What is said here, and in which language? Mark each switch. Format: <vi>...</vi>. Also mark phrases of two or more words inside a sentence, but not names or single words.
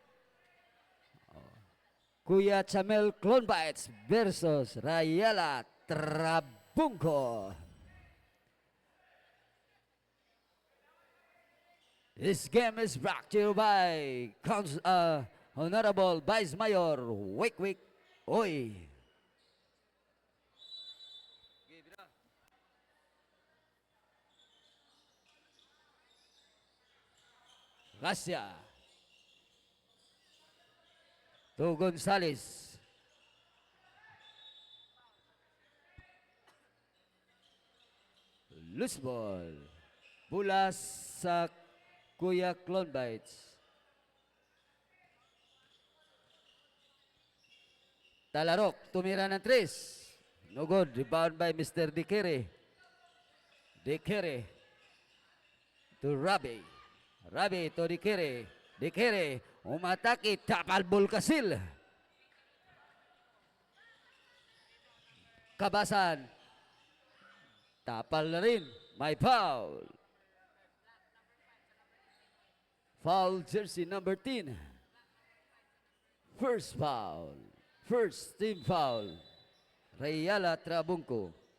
<en>Kuya Chamel Clone Bites versus Rayala Trabungko. This game is brought to you by Honorable Vice Mayor Wikwik Oy. Gracia. To Gonzales. Loose ball.</en> <tl>Bola sa Kuya Clone Bites. Talarok, tumira ng 3.</tl> <en>No good. Rebound by Mr. Dikere. Dikere to Rabi. Rabi to Dikere.</en> <tl>Dikere, umatake, tapal Bulkasil. Kabasan. Tapal na rin. May foul.</tl> <en>Foul jersey number 10. First foul. First team foul. Rayala Trabungko.</en>